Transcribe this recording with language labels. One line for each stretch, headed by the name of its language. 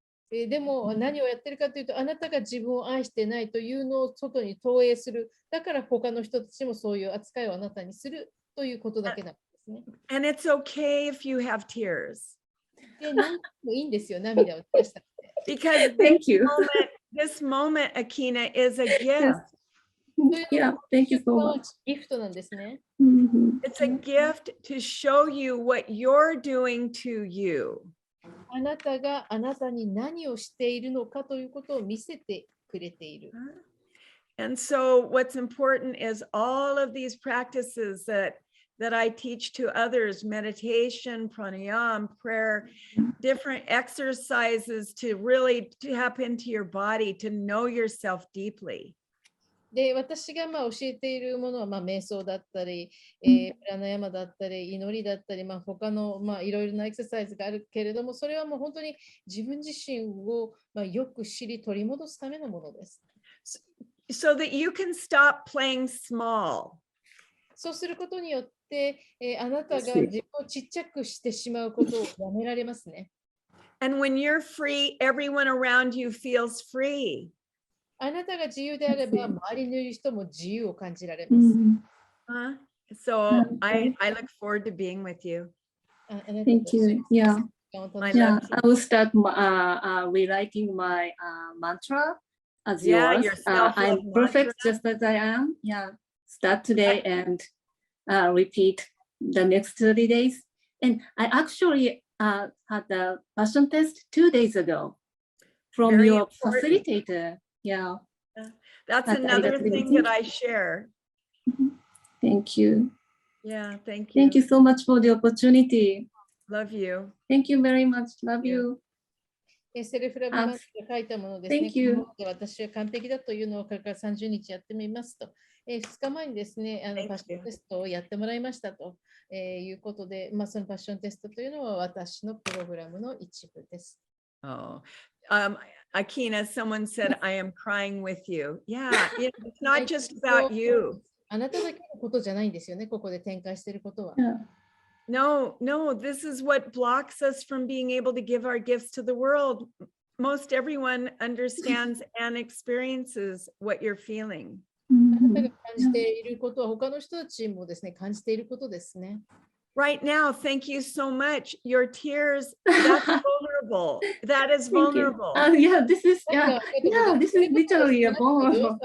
Japanese: でも何をやってるかというと、あなたが自分を愛してないというのを外に投影する。だから他の人たちもそういう扱いをあなたにするということだけなんですね。
English: And it's okay if you have tears.
Japanese: で、何でもいいんですよ、涙を出したって。
English: Because Thank you. this moment, Akina, is a gift. Yeah, thank you so much.
Japanese: ギフトなんですね。
English: It's a gift to show you what you're doing to you.
Japanese: あなたがあなたに何をしているのかということを見せてくれている。
English: And so what's important is all of these practices that I teach to others, meditation, pranayama, prayer, different exercises to really tap into your body, to know yourself deeply.
Japanese: で、私が教えているものは、瞑想だったり、プラナヤマだったり、祈りだったり、他のいろいろなエクササイズがあるけれども、それはもう本当に自分自身をよく知り取り戻すためのものです。
English: So that you can stop playing small.
Japanese: そうすることによって、あなたが自分をちっちゃくしてしまうことをやめられますね。
English: And when you're free, everyone around you feels free.
Japanese: あなたが自由であれば、周りにいる人も自由を感じられます。
English: So I look forward to being with you. Thank you. Yeah. Yeah, I will start rewriting my mantra as yours. I'm perfect just as I am. Yeah. Start today and repeat the next 30 days. And I actually had a passion test 2 days ago from Very your important. facilitator. Yeah. That's another thing that I share. Thank you. Yeah, thank you. Thank you so much for the opportunity. Love you. Thank you very much. Love you.
Japanese: セルフラブマンが書いたものですね。
English: Thank you.
Japanese: 私は完璧だというのをこれから30日やってみますと。 2日前にですね、パッションテストをやってもらいましたということで、そのパッションテストというのは私のプログラムの一部です。
English: Oh, Akina, someone said, I am crying with you. Yeah, it's not just about you.
Japanese: あなただけのことじゃないんですよね、ここで展開していることは。
English: No, this is what blocks us from being able to give our gifts to the world. Most everyone understands and experiences what you're feeling.
Japanese: あなたが感じていることは他の人たちもですね、感じていることですね。
English: Right now, thank you so much. Your tears, that's vulnerable. That is vulnerable. Yeah, this is literally a vulnerable.